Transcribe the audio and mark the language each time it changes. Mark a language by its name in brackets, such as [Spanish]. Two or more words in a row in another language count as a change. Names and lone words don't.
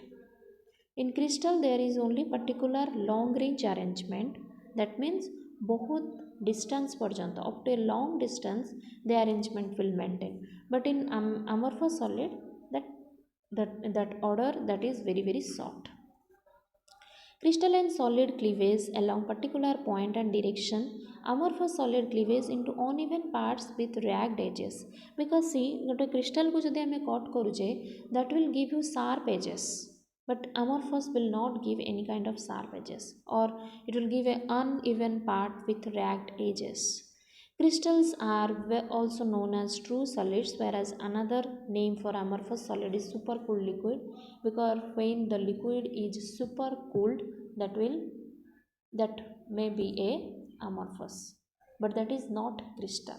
[English] In crystal there is only particular long range arrangement, that means बहुत distance पर्यंत up to a long distance the arrangement will maintain, but in amorphous solid that order that is very short. Crystalline solid cleavage along particular point and direction, amorphous solid cleavage into uneven parts with ragged edges, because see [Odia] ଗୋଟେ crystal କୁ ଯଦି ଆମେ କଟ କରୁଛେ [English] that will give you sharp edges, but amorphous will not give any kind of sharp edges, or it will give an uneven part with ragged edges. Crystals are also known as true solids, whereas another name for amorphous solid is supercooled liquid, because when the liquid is supercooled, that will that may be a amorphous, but that is not crystal.